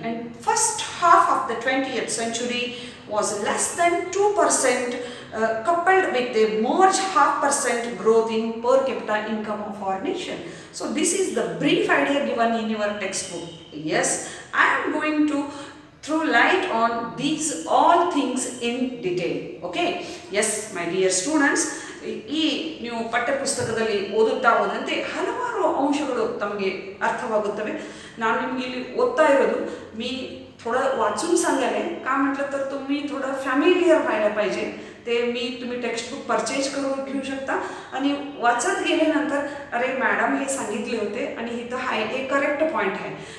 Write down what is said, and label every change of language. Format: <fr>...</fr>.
<en>And first half of the 20th century was less than 2% coupled with the merged 0.5% growth in per capita income of our nation. So this is the brief idea given in your textbook. Yes, I am going to throw light on these all things in detail. Okay, yes my dear students,</en> <kn>ಈ ನೀವು ಪಠ್ಯಪುಸ್ತಕದಲ್ಲಿ ಓದುತ್ತಾ ಹೋದಂತೆ ಹಲವಾರು ಅಂಶಗಳು ತಮಗೆ ಅರ್ಥವಾಗುತ್ತವೆ. ನಾನು ನಿಮಗೆ ಇಲ್ಲಿ ಓದ್ತಾ इरोದು</kn> <mr>मी थोडं वाचून सांगायला का म्हटलं तर तुम्ही थोडं फॅमिलियर व्हायला पाहिजे. ते तुम्ही टेक्स्टबुक परचेज करून घेऊ शकता आणि वाचत गेल्यानंतर अरे मॅडम हे सांगितले होते आणि इथं हाय हे करेक्ट पॉईंट आहे.</mr>